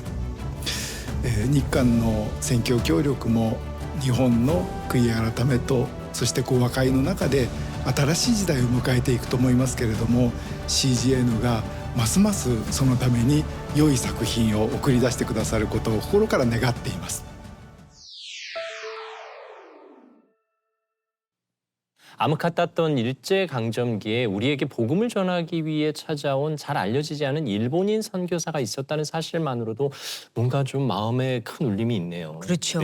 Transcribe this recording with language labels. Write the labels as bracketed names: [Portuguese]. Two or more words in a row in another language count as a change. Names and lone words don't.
[Japanese] 日韓の宣教協力も日本の悔い改めと、そして和解の中で新しい時代を迎えていくと思いますけれども、 CGN がますますそのために良い作品を送り出してくださることを心から願っています。 [Korean] 암흑같았던 일제강점기에 우리에게 복음을 전하기 위해 찾아온 잘 알려지지 않은 일본인 선교사가 있었다는 사실만으로도 뭔가 좀 마음에 큰 울림이 있네요. 그렇죠.